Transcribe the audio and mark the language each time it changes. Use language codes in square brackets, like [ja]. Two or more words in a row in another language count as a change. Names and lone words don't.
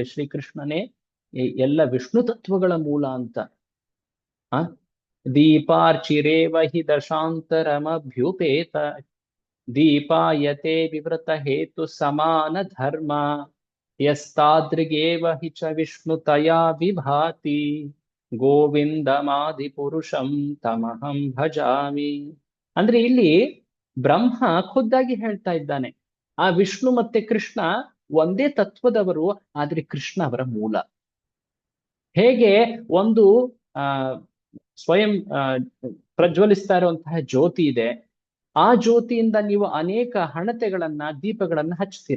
[kn] ಶ್ರೀಕೃಷ್ಣನೇ ಎಲ್ಲ ವಿಷ್ಣು ತತ್ವಗಳ ಮೂಲ ಅಂತ. [sa] ದೀಪಾರ್ಚಿರೇವ ಹಿ ದಶಾಂತರಮಭ್ಯುಪೇತ, ದೀಪಾಯತೆ ವಿವೃತ ಹೇತು ಸಮಾನ ಧರ್ಮ, ಯಸ್ತಾದೃಗೇವ ಹಿ ಚ ವಿಷ್ಣು ತಯಾ ವಿಭಾತಿ, ಗೋವಿಂದಮಾದಿ ಪುರುಷಂ ತಮಹಂ ಭಜಾಮಿ. [kn] ಅಂದ್ರೆ ಇಲ್ಲಿ ಬ್ರಹ್ಮ ಖುದ್ದಾಗಿ ಹೇಳ್ತಾ ಇದ್ದಾನೆ, ಆ ವಿಷ್ಣು ಮತ್ತೆ ಕೃಷ್ಣ ಒಂದೇ ತತ್ವದವರು, ಆದ್ರೆ ಕೃಷ್ಣ ಅವರ ಮೂಲ. ಹೇಗೆ ಒಂದು ಸ್ವಯಂ ಪ್ರಜ್ವಲಿಸ್ತಾ ಇರುವಂತಹ ಜ್ಯೋತಿ ಇದೆ, ಆ ಜ್ಯೋತಿಯಿಂದ ನೀವು ಅನೇಕ ಹಣತೆಗಳನ್ನ, ದೀಪಗಳನ್ನ ಹಚ್ತೀರ.